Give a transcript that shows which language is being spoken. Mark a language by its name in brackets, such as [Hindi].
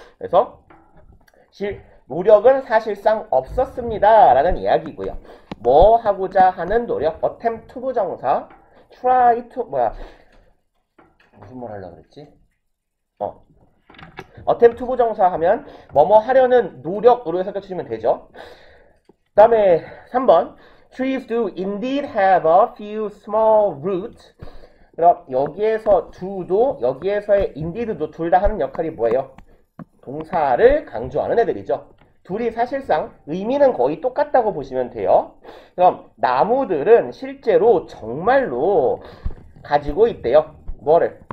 [Korean] 그래서 노력은 사실상 없었습니다. 라는 이야기고요. 뭐 하고자 하는 노력, attempt to 부정사, try to, 무슨 말 하려고 그랬지? attempt to 부정사 하면 뭐뭐 하려는 노력으로 해석해 주시면 되죠. 그 다음에 3번 [English] trees do indeed have a few small roots. [Korean] 그럼 여기에서 do도 여기에서의 indeed도 둘 다 하는 역할이 뭐예요? 동사를 강조하는 애들이죠. 둘이 사실상 의미는 거의 똑같다고 보시면 돼요. 그럼 나무들은 실제로 정말로 가지고 있대요. 뭐를?